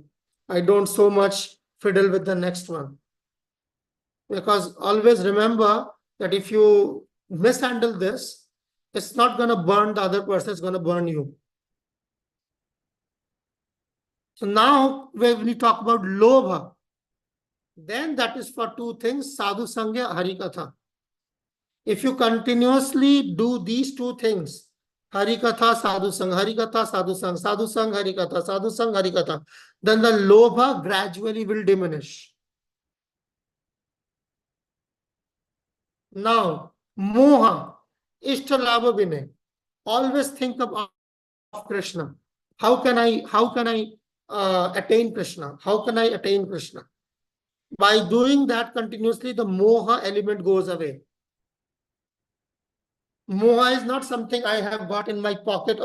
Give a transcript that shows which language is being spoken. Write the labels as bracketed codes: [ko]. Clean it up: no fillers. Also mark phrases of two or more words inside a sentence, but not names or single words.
[en] I don't so much fiddle with the next one. Because always remember that if you mishandle this, it's not going to burn the other person, it's going to burn you. So now when we talk about lobha, then that is for 2 things, [sa] साधु सङ्घ, हरिकथा. [en] If you continuously do these 2 things, harikatha, [sa] साधु सङ्घ, हरिकथा, साधु सङ्घ, साधु सङ्घ, हरिकथा, साधु सङ्घ, [en] harikatha, then the lobha gradually will diminish. Now, [sa] मोह, इष्ट लाभ विनय. [en] Always think of Krishna. How can I attain Krishna? How can I attain Krishna? By doing that continuously, the moha element goes away. Moha is not something I have got in my pocket.